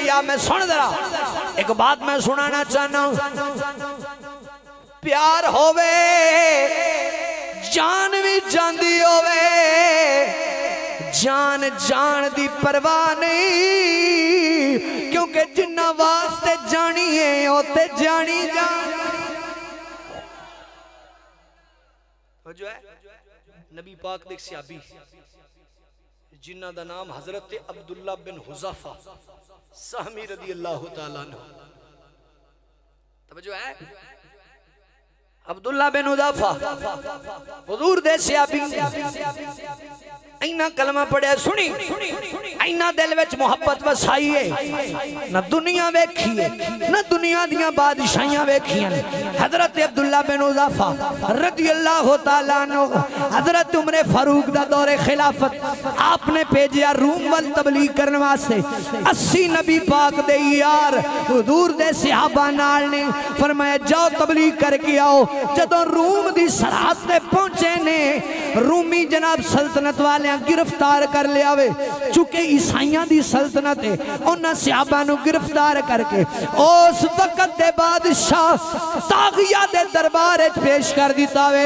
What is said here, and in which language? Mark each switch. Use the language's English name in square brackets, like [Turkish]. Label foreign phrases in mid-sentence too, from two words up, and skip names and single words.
[Punjabi] یا میں سن ذرا ایک بات میں سنانا چاہنا، پیار ہووے جان بھی جاندی ہووے، جان جان دی پرواہ نہیں، کیونکہ جنہاں واسطے جانی ہے اوتے جانی جان جو ہے. نبی پاک دے صحابی جنہاں دا نام حضرت عبداللہ بن حذافہ سہمی [Arabic] رضي الله تعالى عنه, [Punjabi] توجہ ہے. عبداللہ بن حذافہ حضور دے صحابی انہاں کلمہ پڑھیا سنی، انہاں دل وچ محبت وسائی ہے، نہ دنیا ویکھی ہے نہ دنیا دیاں بادشاہیاں ویکھیاں. حضرت عبداللہ بن حذافہ [Arabic] رضي الله تعالى عنه [Punjabi] حضرت عمر فاروق دا دورِ خلافت آپنے بھیجیا روم ول تبلیغ کرنے واسطے. 80 نبی پاک دے یار حضور دے صحابہ نال نے فرمایا جاؤ تبلیغ کر کے آؤ. جدوں روم دی سرحد تے پہنچے نے رومی جناب سلطنت والے گرفتار کر لیا وے، چونکہ عیسائیاں دی سلطنت ہے انہاں صحابہ نوں گرفتار کر کے اس وقت دے بادشاہ طاغیہ دے دربار وچ پیش کر دتا وے.